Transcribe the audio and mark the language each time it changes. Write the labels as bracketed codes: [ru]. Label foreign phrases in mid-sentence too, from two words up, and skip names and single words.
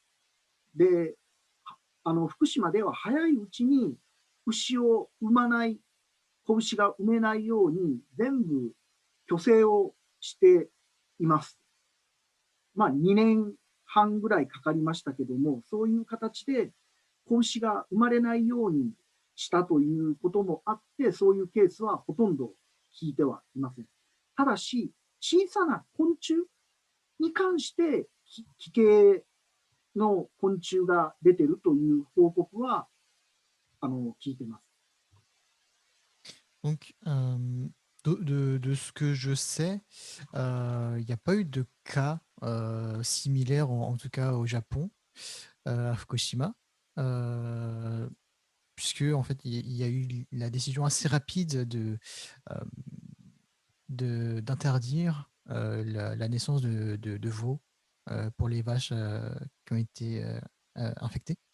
[ja] で、福島では早いうちに牛を産まない、子牛が産めないように全部去勢をしています。2年半ぐらいかかりましたけども、そういう形で子牛が生まれないようにしたということもあって、そういうケースはほとんど聞いてはいません。ただし、小さな昆虫に関して奇形の昆虫が出てるという報告は聞いてます。 [fr] Donc, de ce que je sais, il n'y a pas eu de cas similaires, en tout cas au Japon, à Fukushima, puisque en fait, il y a eu la décision assez rapide d'interdire la naissance de veaux pour les vaches qui ont été infectées.